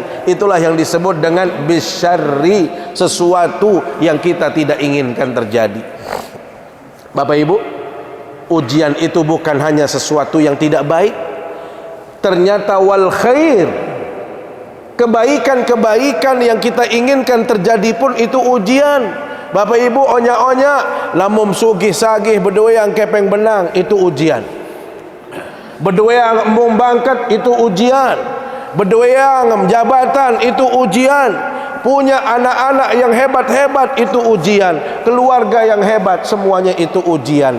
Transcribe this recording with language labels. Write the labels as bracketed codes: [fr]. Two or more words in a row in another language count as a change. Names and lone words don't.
[id] Itulah yang disebut dengan bisyarri, sesuatu yang kita tidak inginkan terjadi. Bapak Ibu, ujian itu bukan hanya sesuatu yang tidak baik, ternyata wal khair, kebaikan-kebaikan yang kita inginkan terjadi pun itu ujian. Bapak Ibu [sas] onya-onya lamum sugih sagih [id] berdua yang [sas] kepeng benang [id] itu ujian, berdua yang [sas] embung bangkat [id] itu ujian, berdua yang jabatan itu ujian, punya anak-anak yang hebat-hebat itu ujian, keluarga yang hebat semuanya itu ujian.